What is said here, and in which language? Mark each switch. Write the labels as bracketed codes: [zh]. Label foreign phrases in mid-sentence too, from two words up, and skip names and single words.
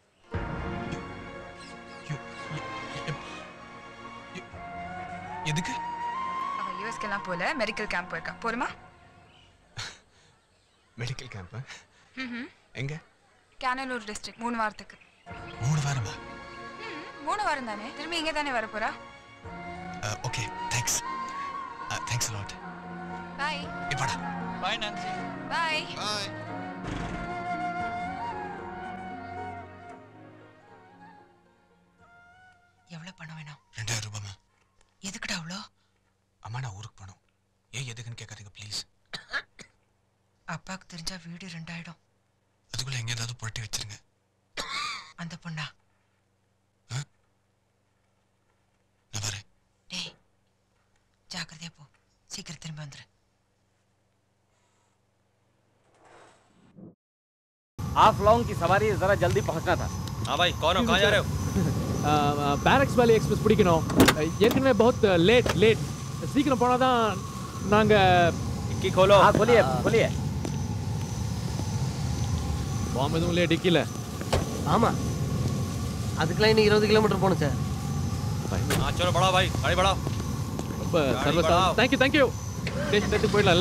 [ta] எதுக்கு? அவ யூஎஸ்க்கெல்லாம் போல, [en] medical camp [ta] போயிருக்கா. போருமா? [en] medical camp? [ta] எங்க? கேனலூர் டிஸ்ட்ரிக்ட் 3 வாரத்துக்கு. 3 வாரமா? 3 வாரம் தானே, திரும்பி இங்கே தானே வர போறா? [en] OK thanks thanks a lot. [ta] பாய். இப்படா பாய் நான்சி. பாய். பாய். எவ்வளவு பணம் வேணும்? 2000 ரூபாய்மா. எதுக்குடா அவ்வளோ? அம்மா நான் ஊருக்கு போகணும். ஏன் எதுக்குன்னு கேட்காதீங்க ப்ளீஸ். அப்பாவுக்கு தெரிஞ்சா வீடு 2 ஆயிடும். அதுக்குள்ள எங்க ஏதாவது புரட்டி வச்சிருங்க. அந்த பொண்ணா? நான் வரேன். டேய் ஜாக்கிரதையா போ, சீக்கிரம் திரும்ப வந்துரு. [hi] आप लॉन्ग की सवारी जरा जल्दी पहुंचना था. हाँ भाई कौन हो, कहाँ जा रहे हो? [ta] பேரக்ஸ் வேலி எக்ஸ்பிரஸ் பிடிக்கணும். ஏற்கனவே बहुत லேட். சீக்கிரம் போனால் தான் நாங்கள் [hi] डिक्की खोलो. हाँ खोलिए खोलिए. [ta] பாம்பு எதுவும் இல்லையா டிக்கியில்? ஆமாம், அதுக்கெல்லாம் இன்னும் 20 கிலோமீட்டர் போகணும் சார். [hi] हाँ चलो बढ़ाओ भाई, गाड़ी बढ़ाओ. [ta] ரொம்ப சர்வசா. [en] thank you station [ta] எடுத்து போயிடலாம்ல?